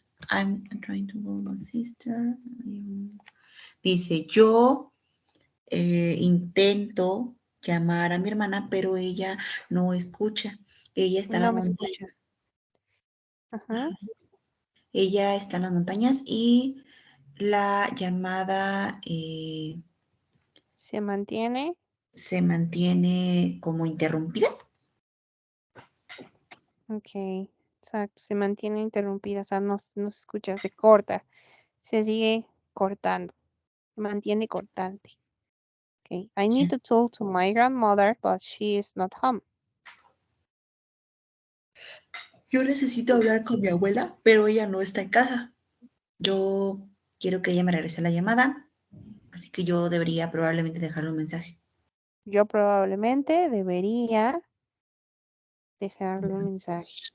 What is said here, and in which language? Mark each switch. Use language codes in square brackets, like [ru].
[en] I'm trying to call my sister. [es] Dice, yo intento llamar a mi hermana, pero ella no escucha. Ella está en No me montañas. escucha. Ajá. Ella está en las montañas y la llamada Se mantiene. se mantiene como interrumpida. Ok. Exacto. Se mantiene interrumpida. O sea, no se escucha, se corta. Se sigue cortando. Se mantiene cortante. Okay. [en] I need Yes. to talk to my grandmother, but she is not home. [es] Yo necesito hablar con mi abuela, pero ella no está en casa. Yo quiero que ella me regrese la llamada, así que yo debería probablemente dejarle un mensaje. Yo probablemente debería dejarle un mensaje.